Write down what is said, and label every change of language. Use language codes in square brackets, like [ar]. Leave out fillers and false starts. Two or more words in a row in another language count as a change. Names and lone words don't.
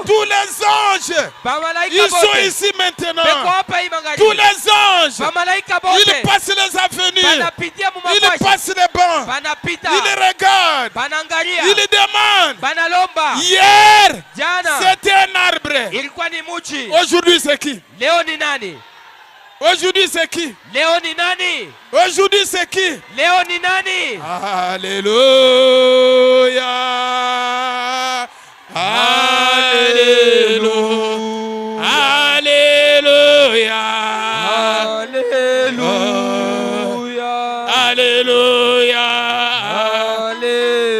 [fr] Tous les anges, [sw] Bamalaika [fr] ils sont [sw] bote. [fr] ici [sw] Beko [fr] maintenant. [sw] hapa hii magharibi. [fr] Tous les anges, [sw] Bamalaika [fr] ils [sw] bote. [fr] passent les avenues. [sw] Banapitia mu [fr] Ils [sw] mafasi. [fr] passent les bancs. [sw] Banapita. [fr] Ils regardent. [sw] Banaangalia. [fr] Ils demandent. [sw] Banalomba. [fr] Hier, [sw] Jana [fr] c'était un arbre. [sw] ilikuwa ni muchi. [fr] Aujourd'hui, c'est qui? [sw] Leo ni nani? [fr] Aujourd'hui, c'est qui? [sw] Leo ni nani? [fr] Aujourd'hui, c'est qui? [sw] Leo ni nani? [fr] Alléluia. Alléluia. Alléluia. Alléluia. Alléluia. Alléluia.